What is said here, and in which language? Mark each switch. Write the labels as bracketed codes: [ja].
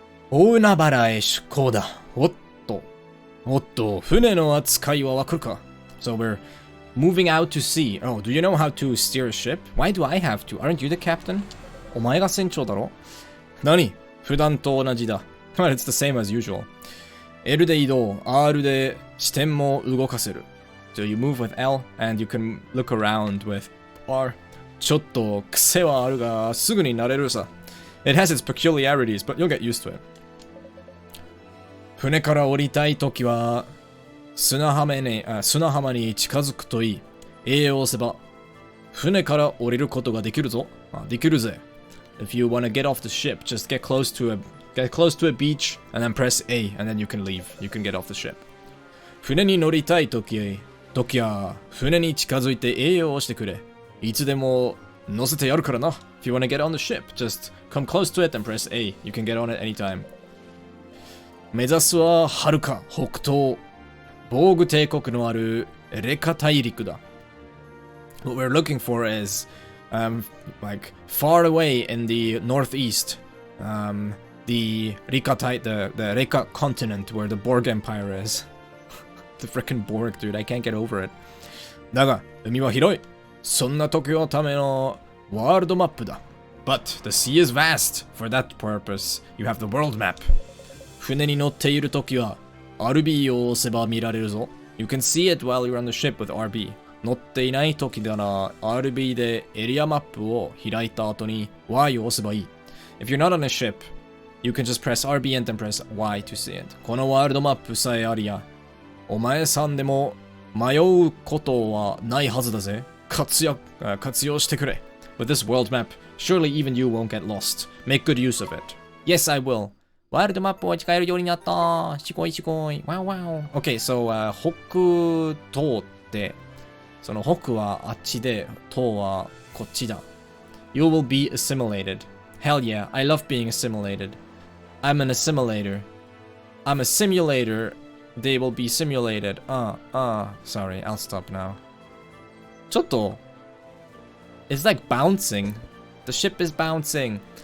[ja] Ounabara e shukou da. Otto. Otto. Fune no atsukai wa wakaru ka? [en] So we're moving out to sea. Oh, do you know how to steer a ship? Why do I have to? Aren't you the captain? [ja] Omae ga senchou daro? Nani? Fudan to onaji da. [en] Well, it's the same as usual. [ja] L で移動、R で視点も動かせる. [en] So you move with L and you can look around with R. [ja] ちょっと癖はあるがすぐに慣れるさ. [en] It has its peculiarities, but you'll get used to it. [ja] 船から降りたいときは砂浜に近づくといい。栄養を押せば船から降りることができるぞ。できるぜ。 [en] If you want to get off the ship, just get close to a beach and then press A and then you can leave. You can get off the ship. [ja] 船に乗りたいときは船に近づいて栄養をしてくれ。いつでも乗せてやるからな。 [en] If you want to get on the ship, just come close to it and press A. You can get on it anytime. [ja] 目指すは遥か北東。防具帝国のあるレカ大陸だ。 [en] What we're looking for is like far away in the northeast. The Reka continent where the Borg Empire is. The frickin' Borg, dude, I can't get over it. [ja] だが、海は広い。そんな時のためのワールドマップだ。 [en] But the sea is vast. For that purpose, you have the world map. [ja] 船に乗っている時は RB を押せば見られるぞ。 [en] You can see it while you're on the ship with RB. [ja] 乗っていない時なら RB でエリアマップを開いた後に Y を押せばいい。 [en] If you're not on a ship, you can just press RB and then press Y to see it. [ja] このワールドマップさえありや、お前さんでも迷うことはないはずだぜ。活用してくれ。 [en] With this world map, surely even you won't get lost. Make good use of it. Yes, I will. [ja] ワールドマップを使えるようになった。すごいすごい。 [en] Wow, wow. [ja] Okay, so, 北東って、その北はあっちで、東はこっちだ。 [en] You will be assimilated. Hell yeah, I love being assimilated. I'm an assimilator. I'm a simulator. They will be simulated. Sorry, I'll stop now. ちょっと It's like bouncing. The ship is bouncing.